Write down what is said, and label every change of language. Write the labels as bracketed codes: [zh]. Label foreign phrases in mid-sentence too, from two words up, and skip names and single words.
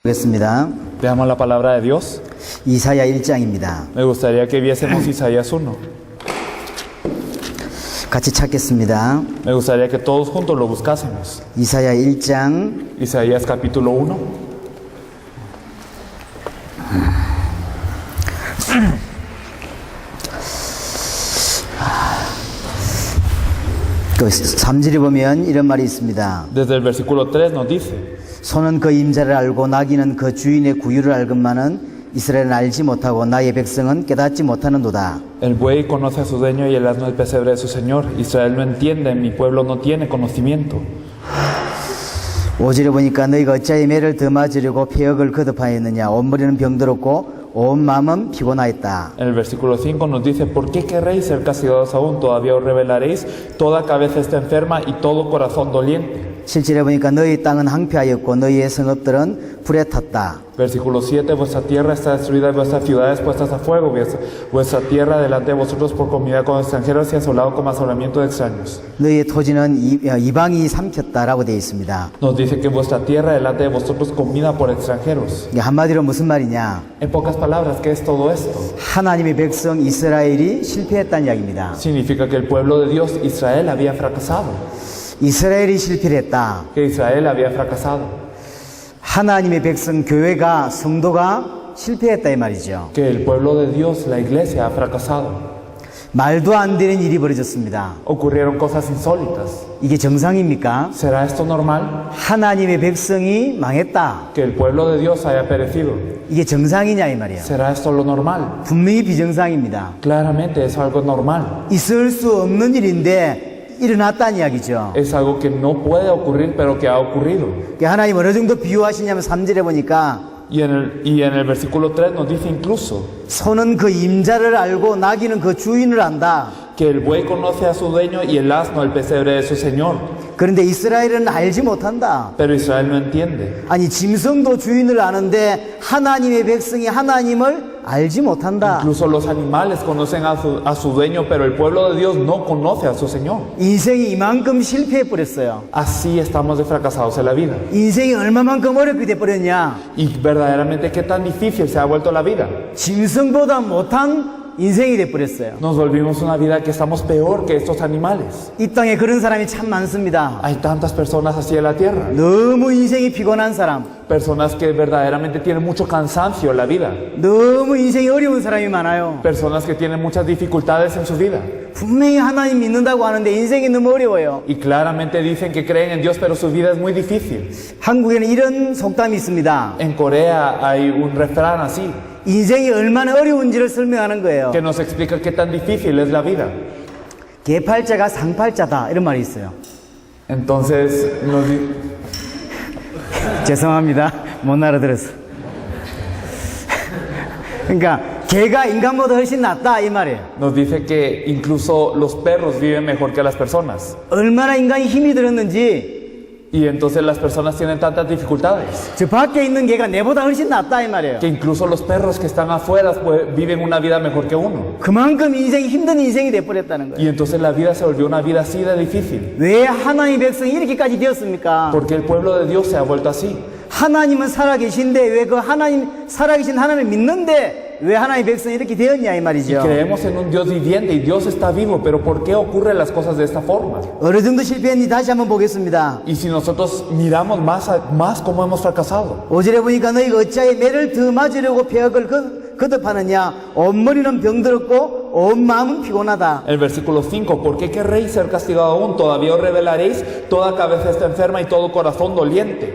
[ko] 보겠습니다. [es] Veamos la palabra de Dios. [ko] 이사야 1장입니다. [es] Me gustaría que viésemos Isaías 1. [ko] 같이 찾겠습니다. [es] Me gustaría que todos juntos lo buscásemos. [ko] 이사야 1장 [es] Isaías capítulo 1. [ko] 그 3절에 보면 이런 말이 있습니다. [es] Desde el versículo 3 nos dice: [ko] 소는 그 임자를 알고 나귀는 그 주인의 구유를 알건만은 이스라엘은 알지 못하고 나의 백성은 깨닫지 못하는도다. [es] El buey conoce a su dueño y el asno el pesebre de su señor. Israel no entiende, mi pueblo no tiene conocimiento. [ko] 5절에 보니까 너희가 어찌하여 매를 더 맞으려고 폐역을 거듭하였느냐. 온 머리는 병들었고 온 마음은 피곤하였다. [es] En el versículo 5 nos dice: ¿Por qué querréis ser castigados aún? Todavía os revelaréis. Toda cabeza está enferma y todo corazón doliente. [ko] 7절에 보니까 너희 땅은 항폐하였고 너희의 성읍들은 불에 탔다. [es] Versículo 7: Vuestra tierra está destruida y vuestras ciudades puestas a fuego. Vuestra tierra delante de vosotros por comida con extranjeros y asolado con asolamiento de extraños. [ko] 너희의 토지는 이방이 삼켰다라고 되어 있습니다. [es] Nos dice que vuestra tierra delante de vosotros comida por extranjeros. [ko] 이게 한마디로 무슨 말이냐? [es] En pocas palabras, ¿qué es todo esto? [ko] 하나님의 백성 이스라엘이 실패했다는 이야기입니다. [es] Significa que el pueblo de Dios, Israel, había fracasado. [ko] 이스라엘이 실패를 했다. [es] Que Israel había fracasado. [ko] 하나님의 백성 교회가 성도가 실패했다 이 말이죠. [es] Que el pueblo de Dios, la iglesia, ha fracasado. [ko] 말도 안 되는 일이 벌어졌습니다. [es] Ocurrieron cosas insólitas. [ko] 이게 정상입니까? [es] ¿Será esto normal? [ko] 하나님의 백성이 망했다. [es] Que el pueblo de Dios haya perecido. [ko] 이게 정상이냐 이 말이에요. [es] ¿Será esto lo normal? [ko] 분명히 비정상입니다. [es] Claramente es algo normal. [ko] 있을 수 없는 일인데 일어났다는 이야기죠. [es] Es algo que no puede ocurrir, pero que ha ocurrido. [ko] 하나님 어느 정도 비유하시냐면 3절에 보니까 [es] Y en el versículo 3 nos dice incluso [ko] 소는 그 임자를 알고 나귀는 그 주인을 안다. [es] que el buey conoce a su dueño y el asno el pesebre de su señor. [ko] 그런데 이스라엘은 알지 못한다. [es] Pero Israel no entiende. [ko] 아니 짐승도 주인을 아는데 하나님의 백성이 하나님을 알지 못한다. [es] Incluso los animales conocen a su dueño, pero el pueblo de Dios no conoce a su señor. [ko] 인생이 이만큼 실패해 버렸어요. [es] Así estamos de fracasados en la vida. [ko] 인생이 얼마만큼 어렵게 돼 버렸냐? [es] Y verdaderamente qué tan difícil se ha vuelto la vida. [ko] 짐승보다 못한 인생이 돼 버렸어요. [es] Nos volvimos una vida que estamos peor que estos animales. [ko] 이 땅에 그런 사람이 참 많습니다. [es] Hay tantas personas así en la tierra. [ko] 너무 인생이 피곤한 사람, [es] Personas que verdaderamente tienen mucho cansancio en la vida. [ko] 너무 인생이 어려운 사람이 많아요. [es] Personas que tienen muchas dificultades en su vida. [ko] 분명히 하나님 믿는다고 하는데 인생이 너무 어려워요. [es] Y claramente dicen que creen en Dios, pero su vida es muy difícil. [ko] 한국에는 이런 속담이 있습니다. [es] En Corea hay un refrán así, [ko] 인생이 얼마나 어려운지를 설명하는 거예요. [es] que nos explica qué tan difícil es la vida. [ko] 개팔자가 상팔자다 이런 말이 있어요. [es] Entonces [ko] 죄송합니다. 못 알아들었어. 그러니까 개가 인간보다 훨씬 낫다 이 말이에요. [es] nos dice que incluso los perros viven mejor que las personas. [ko] 얼마나 인간이 힘이 들었는지 [es] Y entonces las personas tienen tantas dificultades, [ko] 저 밖에 있는 개가 내보다 훨씬 낫다 이 말이에요. [es] que incluso los perros que están afuera pues, viven una vida mejor que uno. [ko] 그만큼 인생이 힘든 인생이 돼버렸다는 거예요. [es] Y entonces la vida se volvió una vida así de difícil. [ko] 왜 하나님의 백성이 이렇게까지 되었습니까? [es] Porque el pueblo de Dios se ha vuelto así. [ko] 하나님은 살아계신데 왜 그 하나님 살아계신 하나님을 믿는데 왜 하나님의 백성이 이렇게 되었냐 이 [es] Y [ko] 말이죠. [es] creemos en un Dios viviente y Dios está vivo, pero ¿por qué ocurren las cosas de esta forma? [ko] 어느 정도 실패했는지 다시 한번 보겠습니다. [es] Y si nosotros miramos más cómo hemos fracasado. [ko] 5절에 보니까 너희가 어찌하여 매를 더 맞으려고 폐역을 거듭하느냐. 온 머리는 병들었고 온 마음은 피곤하다. [es] El versículo 5: ¿Por qué querréis ser castigado aún? Todavía os revelaréis. Toda cabeza está enferma y todo corazón doliente.